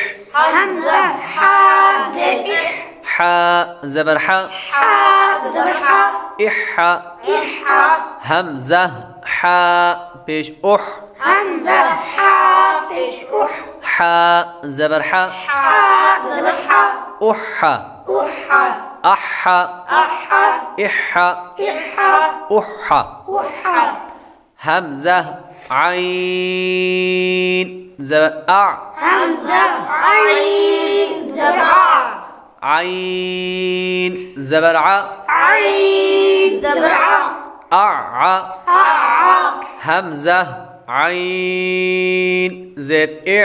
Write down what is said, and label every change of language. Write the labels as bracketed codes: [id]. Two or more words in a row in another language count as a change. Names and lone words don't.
[ur] ہمزہ ہا زیر اِہ, ہا زبر ہا, زبر ہا, ہمزہ ہا پیش اُہ, ہمزہ ہا پیش اُہ, ہا زبر ہا, زبر ہا, उह, अह, इह, उह, ہمزہ عین زبر آ, ہمزہ عین زبر آ, عین زبر آ, عین زبر آ, ہمزہ عین زیر اِ,